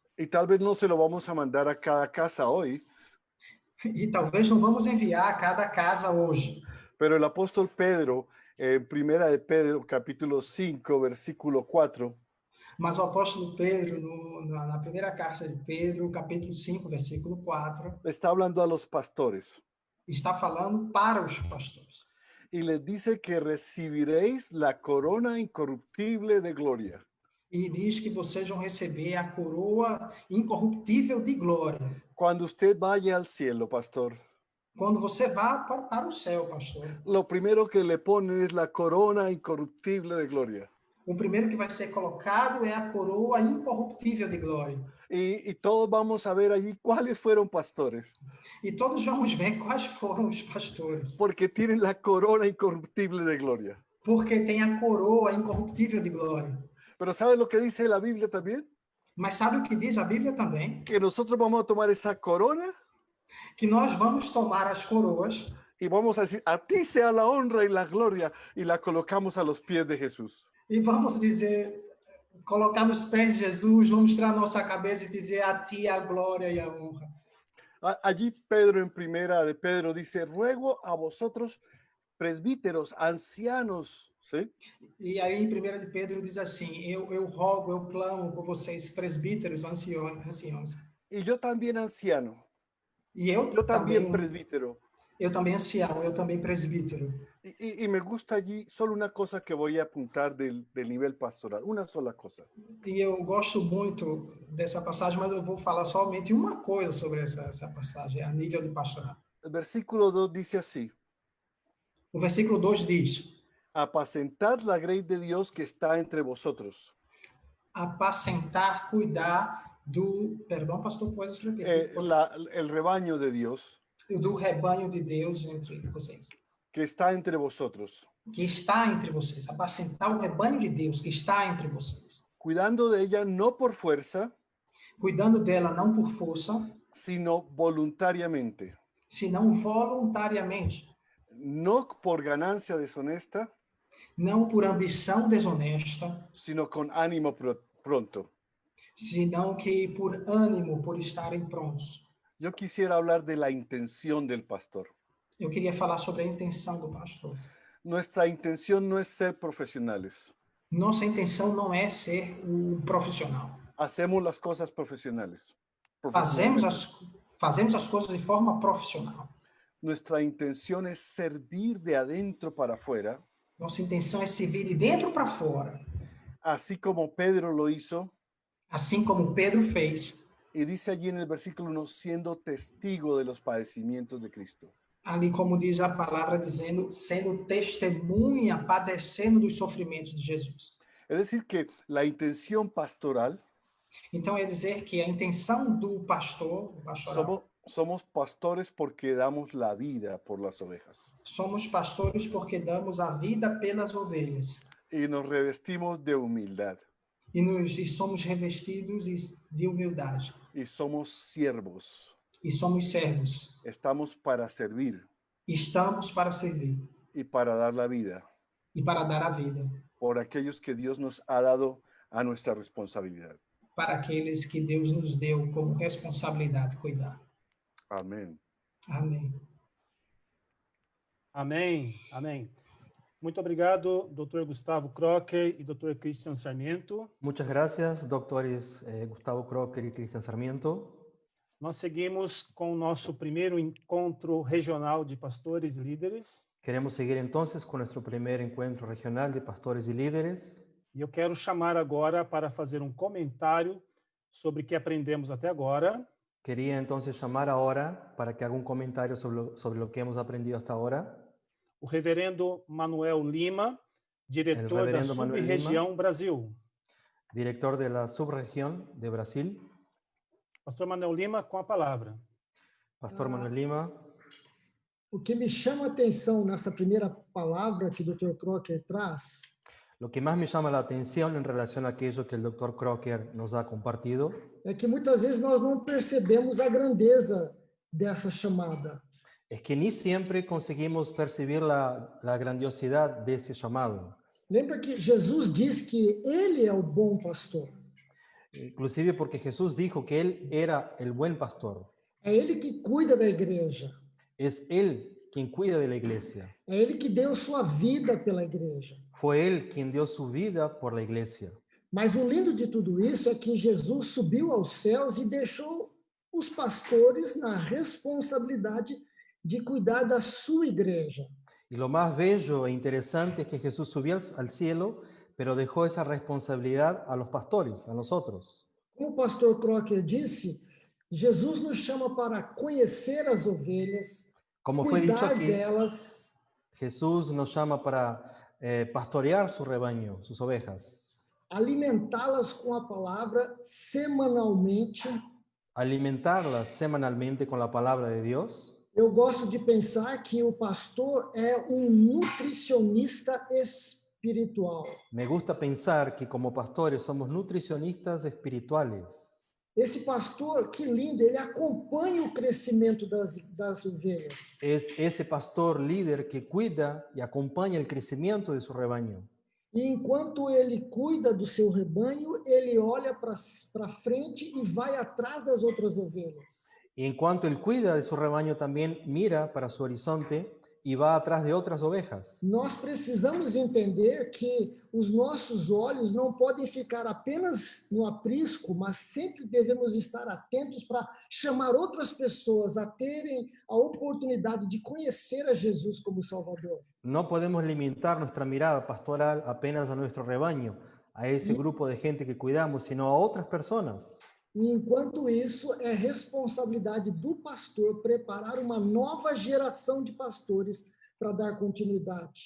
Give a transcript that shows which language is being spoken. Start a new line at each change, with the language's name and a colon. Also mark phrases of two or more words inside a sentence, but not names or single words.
Spanish: Y tal vez no se lo vamos a mandar a cada casa hoy,
Portuguese: E talvez não vamos enviar a cada casa hoje,
Spanish: pero el apóstol Pedro, en Primera de Pedro, capítulo 5, versículo 4,
Portuguese: mas o apóstolo Pedro, na primeira carta de Pedro, capítulo 5, versículo 4,
Spanish: está hablando a los pastores
Portuguese: está falando para os pastores.
Spanish: y les dice que recibiréis la corona incorruptible de gloria.
Portuguese: E diz que vocês vão receber a coroa incorruptível de glória.
Spanish: Cuando usted vaya al cielo, pastor,
Portuguese: Quando você vá para o céu, pastor,
Spanish: lo primero que le ponen es la corona incorruptible de gloria.
Portuguese: o primeiro que vai ser colocado é a coroa incorruptível de glória.
Spanish: Y todos vamos a ver allí cuáles fueron pastores,
Portuguese: E todos vamos ver quais foram os pastores.
Spanish: porque tienen la corona incorruptible de gloria.
Portuguese: Porque tem a coroa incorruptível de glória.
Spanish: Pero ¿sabe lo que dice la Biblia también?
Portuguese: Mas sabe o que diz a Bíblia também?
Spanish: Que nosotros vamos a tomar esa corona
Portuguese: Que nós vamos tomar as coroas
Spanish: y vamos a decir, a ti sea la honra y la gloria, y la colocamos a los pies de Jesús.
Portuguese: e vamos dizer, colocar nos pés de Jesus, vamos tirar nossa cabeça e dizer a ti a glória e a honra.
Spanish: Allí Pedro, en Primera de Pedro, dice, ruego a vosotros, presbíteros, ancianos, ¿sí?
Portuguese: E aí, em 1 de Pedro, diz assim: eu rogo, eu clamo por vocês, presbíteros, anciãos.
Spanish: Y yo también anciano,
Portuguese: E eu
Spanish: yo también
Portuguese: também,
Spanish: presbítero.
Portuguese: eu também ancião, eu também presbítero.
Spanish: Y me gusta allí solo una cosa que voy a apuntar del nivel pastoral, una sola cosa.
Portuguese: E eu gosto muito dessa passagem, mas eu vou falar somente uma coisa sobre essa passagem, a nível do pastoral.
Spanish: El versículo 2 dice así,
Portuguese: O versículo 2 diz:
Spanish: apacentad la grey de Dios que está entre vosotros.
Portuguese: apacentar, cuidar do... Perdão, pastor, pode repetir?
Spanish: El rebaño de Dios
Portuguese: Do rebanho de Deus entre vocês.
Spanish: que está entre vosotros,
Portuguese: Que está entre vocês. Apacentar o rebanho de Deus que está entre vocês.
Spanish: cuidando de ella no por fuerza,
Portuguese: Cuidando dela não por força,
Spanish: sino voluntariamente,
Portuguese: senão voluntariamente.
Spanish: no por ganancia deshonesta,
Portuguese: não por ambição desonesta,
Spanish: sino con ánimo pronto.
Portuguese: senão que por ânimo, por estarem prontos.
Spanish: Yo quisiera hablar de la intención del pastor.
Portuguese: Eu queria falar sobre a intenção do pastor.
Spanish: Nuestra intención no es ser profesionales.
Portuguese: Nossa intenção não é ser um profissional.
Spanish: Hacemos las cosas profesionales.
Portuguese: Fazemos as coisas de forma profissional.
Spanish: Nuestra intención es servir de adentro para afuera,
Portuguese: Nossa intenção é servir de dentro para fora,
Spanish: así como Pedro lo hizo.
Portuguese: assim como Pedro fez.
Spanish: Y dice allí en el versículo 1, siendo testigo de los padecimientos de Cristo.
Portuguese: Ali, como diz a palavra, dizendo, sendo testemunha, padecendo dos sofrimentos de Jesus.
Spanish: Es decir, que la intención pastoral,
Portuguese: Então, é dizer que a intenção do pastor, do pastoral,
Spanish: somos pastores porque damos la vida por las ovejas.
Portuguese: somos pastores porque damos a vida pelas ovelhas.
Spanish: Y nos revestimos de humildad.
Portuguese: E somos revestidos de humildade.
Spanish: Y somos siervos.
Portuguese: E somos servos.
Spanish: Estamos para servir.
Portuguese: Estamos para servir.
Spanish: Y para dar la vida.
Portuguese: E para dar a vida.
Spanish: Por aquellos que Dios nos ha dado a nuestra responsabilidad.
Portuguese: Para aqueles que Deus nos deu como responsabilidade cuidar.
Spanish: Amén.
Portuguese: Amém. Amém, amém. Muito obrigado, Dr. Gustavo Crocker e Dr. Christian Sarmiento.
Spanish: Muchas gracias, doctores Gustavo Crocker y Cristian Sarmiento.
Portuguese: Nós seguimos com o nosso primeiro encontro regional de pastores e líderes.
Spanish: Queremos seguir entonces con nuestro primer encuentro regional de pastores y líderes.
Portuguese: E eu quero chamar agora para fazer um comentário sobre o que aprendemos até agora.
Spanish: Quería entonces llamar ahora para que haga un comentario sobre lo que hemos aprendido hasta ahora.
Portuguese: O reverendo Manuel Lima, diretor da Sub-Região Brasil.
Spanish: Director de la Subregión de Brasil.
Portuguese: Pastor Manuel Lima, com a palavra.
Spanish: Pastor Manuel Lima.
Portuguese: O que me chama a atenção nessa primeira palavra que o Dr. Crocker traz
Spanish: Lo que más me llama la atención en relación a aquello que el Dr. Crocker nos ha compartido
Portuguese: é que muitas vezes nós não percebemos a grandeza dessa chamada.
Spanish: es que ni siempre conseguimos percibir la grandiosidad de ese llamado.
Portuguese: Lembra que Jesus diz que ele é o bom pastor.
Spanish: Inclusive porque Jesús dijo que Él era el buen pastor.
Portuguese: É ele que cuida da igreja.
Spanish: Es Él quien cuida de la iglesia.
Portuguese: É ele que deu sua vida pela igreja.
Spanish: Fue Él quien dio su vida por la iglesia.
Portuguese: Mas o lindo de tudo isso é que Jesus subiu aos céus e deixou os pastores na responsabilidade de cuidar da sua igreja.
Spanish: Y lo más bello e interesante es que Jesús subió al cielo, pero dejó esa responsabilidad a los pastores, a nosotros.
Portuguese: Como o pastor Crocker disse, Jesus nos chama para conhecer as ovelhas,
Spanish: Como fue dicho
Portuguese: cuidar
Spanish: aquí,
Portuguese: delas,
Spanish: Jesús nos llama para pastorear su rebaño, sus ovejas,
Portuguese: alimentá-las com a palavra semanalmente.
Spanish: alimentarlas semanalmente con la palabra de Dios.
Portuguese: Eu gosto de pensar que o pastor é nutricionista espiritual.
Spanish: Me gusta pensar que como pastores somos nutricionistas espirituales.
Portuguese: Esse pastor, que lindo, ele acompanha o crescimento das ovelhas.
Spanish: Es ese pastor líder que cuida y acompaña el crecimiento de su rebaño.
Portuguese: E enquanto ele cuida do seu rebanho, ele olha para frente e vai atrás das outras ovelhas.
Spanish: Y en cuanto él cuida de su rebaño, también mira para su horizonte y va atrás de otras ovejas.
Portuguese: Nós precisamos entender que os nossos olhos não podem ficar apenas no aprisco, mas sempre devemos estar atentos para chamar outras pessoas a terem a oportunidade de conhecer a Jesus como Salvador.
Spanish: No podemos limitar nuestra mirada pastoral apenas a nuestro rebaño, a ese grupo de gente que cuidamos, sino a otras personas.
Portuguese: E enquanto isso, é responsabilidade do pastor preparar uma nova geração de pastores para dar continuidade.